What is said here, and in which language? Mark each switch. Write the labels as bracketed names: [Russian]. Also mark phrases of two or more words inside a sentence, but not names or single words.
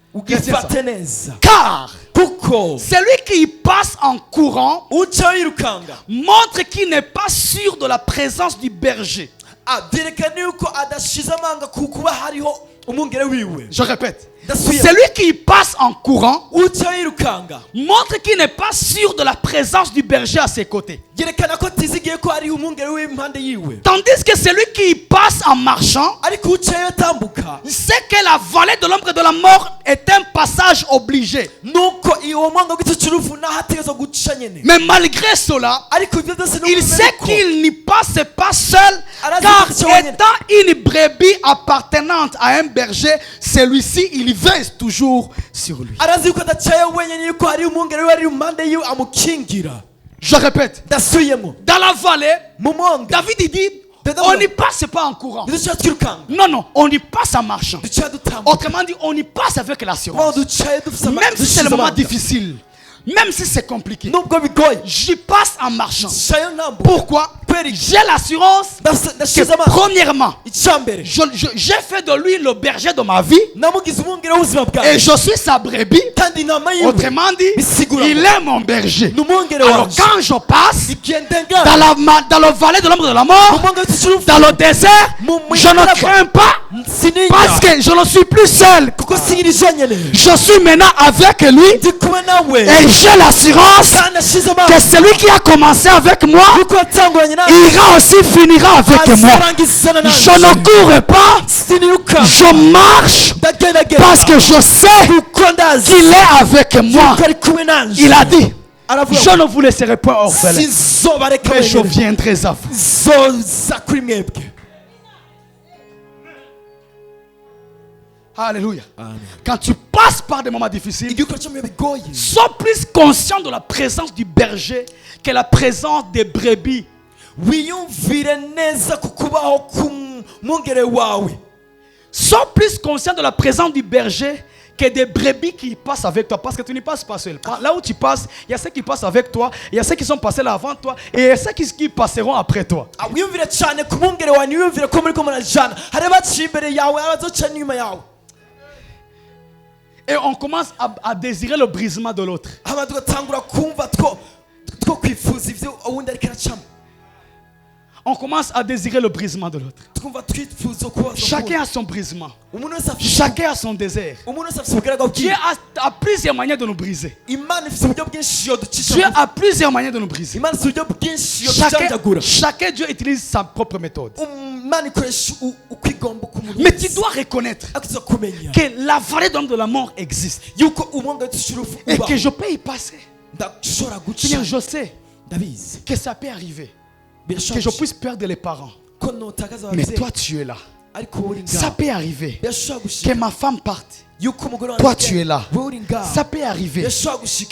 [French] Car celui qui passe en courant montre qu'il n'est pas sûr de la présence du berger. Je répète, Celui qui passe en courant [Rundi] uca yirukanga [French] montre qu'il n'est pas sûr de la présence du berger à ses côtés. [Rundi] yerekana ko atizigiye ko ari umwungere w'impande yiwe. [French] Tandis que celui qui passe en marchant [Rundi] ariko ucayo atambuka [French] sait que la vallée de l'ombre de la mort est un passage obligé. [Rundi] nuko uwo mwanga w'igiti cy'urupfu naho ategerezwa guca nyene. [French] Mais malgré cela, [Rundi] ariko ibyo byose [French] il sait qu'il n'y passe pas seul, car étant une brebis appartenante à un berger, celui-ci il veille toujours sur lui. [Rundi] arazi yuko adacayo wenyine yuko hari umwungere we ari impande yiwe amukingira. [French] Je répète, [Rundi] ndasubiyemo [French] dans la vallée, [Rundi] mu mwanga [French] David il dit, on n'y passe pas en courant. [Rundi] duca twirukanga [French] Non, non, on y passe en marchant. [Rundi] duca dutambuka [French] Autrement dit, on y passe avec l'assurance. [Rundi] ducayo dufite [French] Même si c'est le moment difficile, même si c'est compliqué, [Rundi] nubwo bigoye [French] j'y passe en marchant. [Rundi] ducayo ntambuka. [French] Pourquoi? J'ai l'assurance [Rundi] ndashize [French] que [Rundi] amaso [French] premièrement, [Rundi] icyambere [French] j'ai fait de lui le berger de ma vie [Rundi] namugize umwungere w'ubuzima [French] et [Rundi] bwawe [French] je suis sa brebis. [Rundi] kandi inama yiwe [French] Autrement dit, [Rundi] bisigura [French] il est mon berger. [Rundi] ni umwungere [French] Alors [Rundi] wanje. [French] quand je passe [Rundi] igihe ndengana [French] dans le vallée de l'ombre de la [Rundi] mu [French] mort, [Rundi] mwanga w'igiti cy'urupfu [French] dans le désert, je ne crains pas parce que je ne suis plus seul. [Rundi] kuko sinkiri jenyine [French] Je suis maintenant avec lui [Rundi] ndi kumwe nawe [French] et j'ai l'assurance [Rundi] kandi ashize [French] que [Rundi] amaso [French] celui qui a commencé avec moi [Rundi] yuko yatanguranye nawe [French] ira aussi finira avec moi. [Rundi] azarangizana [French] Je [Rundi] nanjye [French] ne cours pas, [Rundi] siniruka [French] je marche [Rundi] ndagendagenda [French] parce que je sais [Rundi] kuko ndazi [French] qu'il est avec moi. [Rundi] yuko ari kumwe nanjye. [French] Il a dit, [Rundi] aravuga [French] je ne vous laisserai pas orphelin, [Rundi] sinzobareka [French] mais je [Rundi] wenyine [French] viendrai à vous. [Rundi] zoza kuri mwebwe. [French] Alléluia. Quand tu passes par des moments difficiles, [Rundi] igihe ukora cyo mu bihe bigoye [French] sois plus conscient de la présence du berger que la présence des brebis. [Rundi] wiyumvire neza ku kubaho k'umwungere wawe. [French] Sois plus conscient de la présence du berger que des brebis qui passent avec toi. Parce que tu n'y passes pas seul. Là où tu passes, il y a ceux qui passent avec toi, il y a ceux qui sont passés là avant toi, et il y a ceux qui passeront après toi. [Rundi] wiyumvire cyane ku mwungere wawe ntiwiyumvire ko muri ko murajana hari abaciye imbere yawe abazoca n'inyuma yawe. [French] Et on commence à désirer le brisement de l'autre. [Rundi] abantu tugatangura kumva two kwifuza ibyo uwundi ariko aracamo. [French] On commence à désirer le brisement de l'autre. [Rundi] twumva twifuza kubaza [French] Chacun a son brisement. [Rundi] umuntu wese afite [French] Chacun a son désert. [Rundi] umuntu wese afite ubugaraga [French] Dieu [Rundi] bwiwe. [French] a plusieurs manières de nous briser. [Rundi] imana ifite uburyo bwinshi yo ducisha [French] Dieu [Rundi] bugufi. [French] a plusieurs manières de nous briser. [Rundi] imana ifite uburyo bwinshi yo ducanjagura. [French] Chacun Dieu utilise sa propre méthode. [Rundi] imana ikoresha uko igomba k'umuntu [French] Mais tu [Rundi] wese. [French] dois reconnaître [Rundi] ariko tuza kumenya [French] que la vallée d'homme de la mort existe [Rundi] yuko umwanga w'igiti cy'urupfu [French] et [Rundi] ubaho. [French] que je peux y passer. [Rundi] ndashobora [French] Seigneur, [Rundi] guca [French] je sais [Rundi] ndabizi [French] que ça peut arriver, que je [Rundi] birashoboka [French] puisse perdre les parents. [Rundi] ko notakaza [French] Mais [Rundi] ababyeyi [French] toi, tu es là. [Rundi] ariko wowe uri [French] Ça [Rundi] ngaho. [French] peut arriver [Rundi] birashobora [French] que [Rundi] gushika [French] ma femme parte. [Rundi] yuko umugore [French] Toi, [Rundi] wanjye [French] tu es là. [Rundi] wowe uri ngaho. [French] Ça peut arriver [Rundi] birashobora gushika